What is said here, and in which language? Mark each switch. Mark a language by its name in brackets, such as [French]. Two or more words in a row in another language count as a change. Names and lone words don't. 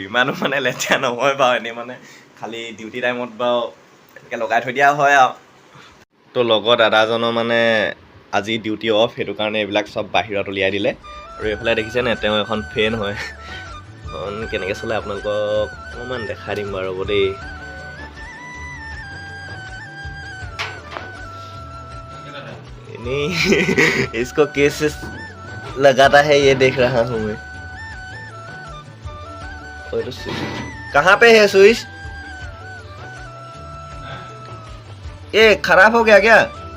[Assamese] ইমানো মানে লেতেৰা নহয় বাৰু, এনেই মানে খালি ডিউটি টাইমত বাৰু এনেকৈ লগাই থৈ দিয়া হয় আৰু। তো লগৰ দাদাজনৰ মানে আজি ডিউটি অফ, সেইটো কাৰণে এইবিলাক চব বাহিৰত উলিয়াই দিলে। আৰু এইফালে দেখিছেনে তেওঁ এখন ফেন হয়, কেনেকৈ চলে আপোনালোকক অকণমান দেখাই দিম বাৰু ৰ'ব দেই। [Hindi] नहीं इसको कैसे लगाता है ये देख रहा हूँ मैं। और कहाँ पे है स्विच? ये खराब हो गया क्या?